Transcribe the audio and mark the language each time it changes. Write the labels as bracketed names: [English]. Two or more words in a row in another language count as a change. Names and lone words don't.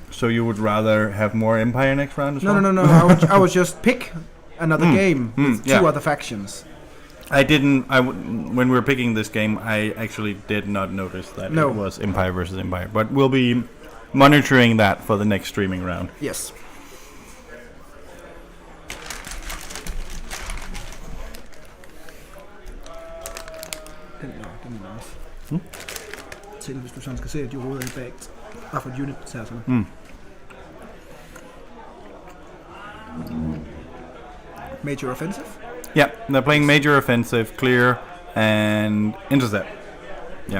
[English] So you would rather have more Empire next round as well? No. I would just pick another game with 2 other factions. When we were picking this game, I actually did not notice that it was Empire versus Empire. But we'll be monitoring that for the next streaming round. Yes. [Danish] Den er nice. Til hvis du sådan skal se, at de råder i bag. Bare for et unit til sådan. [English] Major offensive? Yeah, they're playing major offensive, clear, and intercept. Yeah.